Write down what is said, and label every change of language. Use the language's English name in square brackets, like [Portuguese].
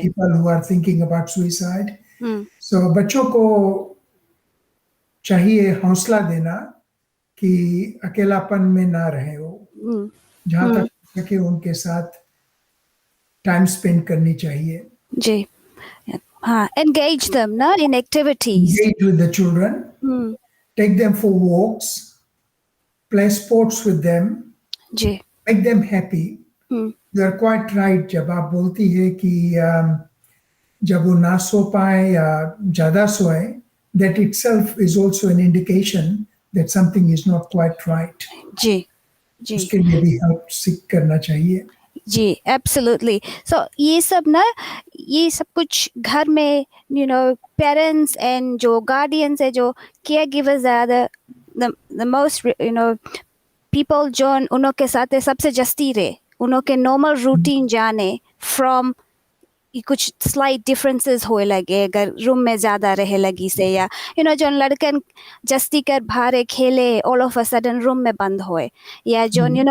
[English] people who are thinking about suicide. Hmm [Hindi] So बच्चों को चाहिए हौसला देना कि अकेलापन में ना रहे हो, हम्म जहाँ तक हम्म, हो सके उनके साथ टाइम स्पेंड करनी चाहिए। जी हाँ, [English] engage them ना in activities. engage with the children, take them for walks, play sports with them, [Hindi] ji [English] make them happy. You are quite right [Hindi] जब आप बोलती है कि जब वो ना सो पाए या ज़्यादा सोए, [English] that itself is also an indication that something is not quite right. [Hindi] जी जी उसके लिए भी [English] help seek [Hindi] करना चाहिए. [English] जी absolutely so [Hindi] ये सब ना ये सब कुछ घर में [English] parents and [Hindi] जो गार्डियंस है जो [English] caregivers are the most people [Hindi] जो उनके साथ सबसे जस्ती रहे उनके नॉर्मल रूटीन जाने [English] from कुछ slight differences [Hindi] होए लगे अगर रूम में ज़्यादा रहे लगी से या जो लड़कन जस्ती कर भारे खेले [English] all of a sudden [Hindi] room में बंद होए या जो